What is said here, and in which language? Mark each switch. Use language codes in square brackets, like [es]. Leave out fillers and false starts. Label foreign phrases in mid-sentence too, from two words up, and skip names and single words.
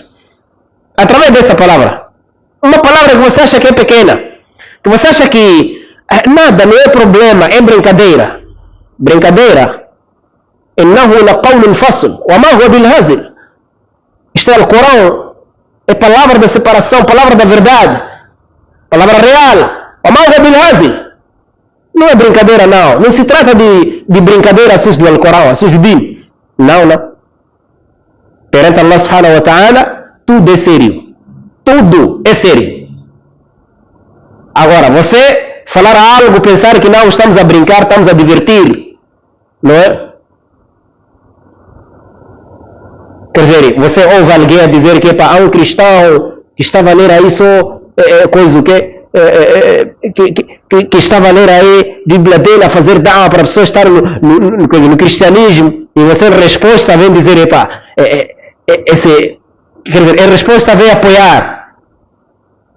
[pt] Através dessa palavra. Uma palavra que você acha que é pequena, que você acha que nada, não é problema, é brincadeira. Brincadeira. [ar] إنه لقول فصل وما هو بالهزل. [pt] Isto é o Corão, é palavra da separação, palavra da verdade, palavra real. [ar] وما هو بالهزل. [pt] Não é brincadeira, não. Não se trata de brincadeira assuntos do Alcorão, assuntos do Din. Não, não. Perante Allah [ar] سبحانه وتعالى, [pt] tudo é sério. Tudo é sério. Agora, você falar algo, pensar que não, estamos a brincar, estamos a divertir, não é? Quer dizer, você ouve alguém a dizer que há um cristão que estava a ler aí só coisa que estava a ler aí Bíblia dele a fazer da'wah para a pessoa estar no cristianismo, e você em resposta vem dizer quer dizer, em resposta vem apoiar.